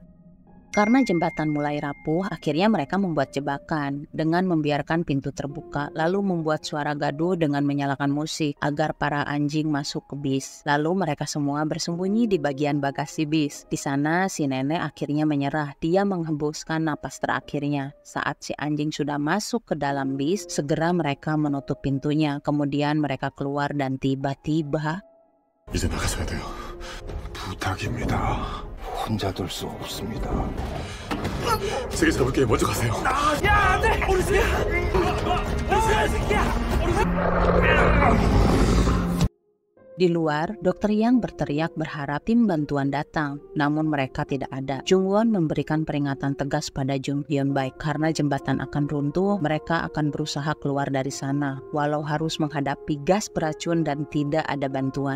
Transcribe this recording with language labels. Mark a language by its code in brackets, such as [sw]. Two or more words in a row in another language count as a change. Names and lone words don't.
[id] Karena jembatan mulai rapuh, akhirnya mereka membuat jebakan dengan membiarkan pintu terbuka, lalu membuat suara gaduh dengan menyalakan musik agar para anjing masuk ke bis. Lalu mereka semua bersembunyi di bagian bagasi bis. Di sana si nenek akhirnya menyerah. Dia menghembuskan napas terakhirnya. Saat si anjing sudah masuk ke dalam bis, segera mereka menutup pintunya. Kemudian mereka keluar dan tiba-tiba [ko] 이제 나가셔야 돼요. 부탁입니다. 혼자 둘 수 없습니다. 세계 잡을게 먼저 가세요. 야, 안 돼! 우리 새끼야! 우리 새끼야! [id] Di luar, Dr. Yang berteriak berharap tim bantuan datang, namun mereka tidak ada. Jungwon memberikan peringatan tegas pada Jung Hyun Baek karena jembatan akan runtuh, mereka akan berusaha keluar dari sana, walau harus menghadapi gas beracun dan tidak ada bantuan.